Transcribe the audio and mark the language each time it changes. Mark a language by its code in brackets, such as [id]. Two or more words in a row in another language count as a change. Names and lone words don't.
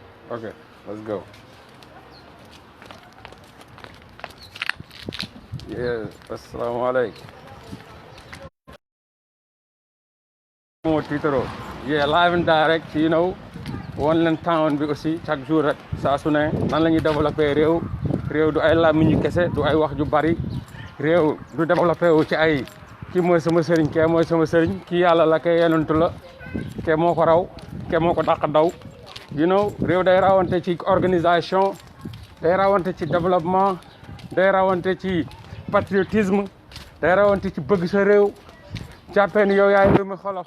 [en] Okay, let's go. Yeah, assalamu alaikum. More Twitter. [wo] Yeah, [en] live and direct, [wo] one leen town bi [fr] aussi chaque jour [wo] rek saa su ne nan la ñuy développé réew du ay làmmiñu kese du ay wax ju bari réew du développé wu ci ay kii mooy sama sëriñ kee mooy sama sëriñ kii yàlla la kee yenantu la kee moo ko raw kee moo ko dàq daw réew day rawante ci organisation day rawante ci développement day rawante ci patriotisme day rawante ci bëgg sa réew jàppee ni yow yaay réew mi xoolal